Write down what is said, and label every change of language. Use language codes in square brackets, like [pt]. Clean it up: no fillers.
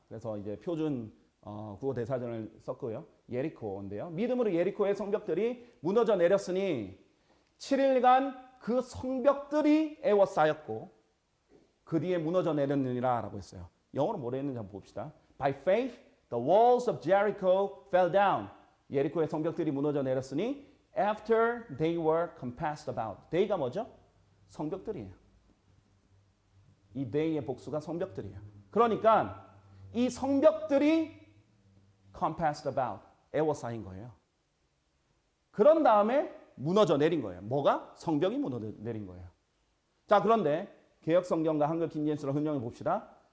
[ko] 그래서 이제 표준 국어 대사전을 썼고요. 예리코인데요. 믿음으로 예리코의 성벽들이 무너져 내렸으니 7일간 그 성벽들이 에워싸였고 그 뒤에 무너져 내렸느니라 라고 했어요. 영어로 뭐라 했는지 한번 봅시다. [en] By faith, the walls of Jericho fell down. [ko] 예리코의 성벽들이 무너져 내렸으니 [en] after they were compassed about. [ko] they가 뭐죠? 성벽들이에요. 이 they의 복수가 성벽들이에요. 그러니까 이 성벽들이 [en] compassed about, [ko] 에워싸인 거예요. 그런 다음에 무너져 내린 거예요. 뭐가? 성벽이 무너져 내린 거예요. 자, 그런데 개역 성경과 한글 킹제임스로 흥정해 봅시다.